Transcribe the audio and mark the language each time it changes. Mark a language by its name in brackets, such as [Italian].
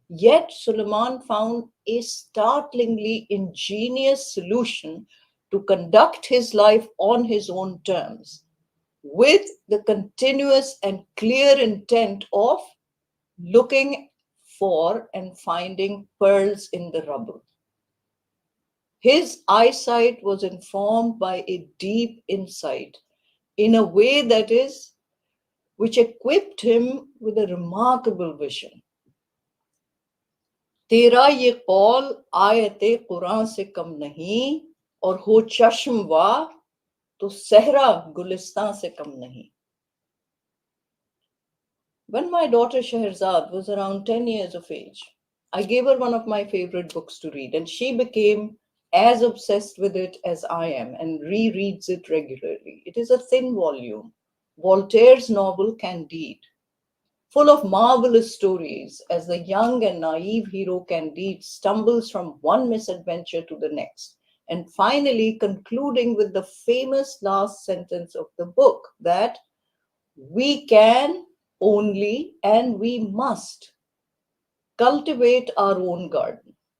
[English] Yet Suleiman found a startlingly ingenious solution to conduct his life on his own terms, with the continuous and clear intent of looking for and finding pearls in the rubble. His eyesight was informed by a deep insight in a way which equipped him with a remarkable vision. [Hindi] तेरा ये कौल आयते कुरान से कम नहीं और हो चश्म वा तो सहरा गुलिस्तान से कम नहीं. [English] When my daughter Shahrazad was around 10 years of age, I gave her one of my favorite books to read, and she became as obsessed with it as I am and rereads it regularly. It is a thin volume, Voltaire's novel Candide, full of marvelous stories as the young and naive hero Candide stumbles from one misadventure to the next, and finally concluding with the famous last sentence of the book that we can only and we must cultivate our own garden.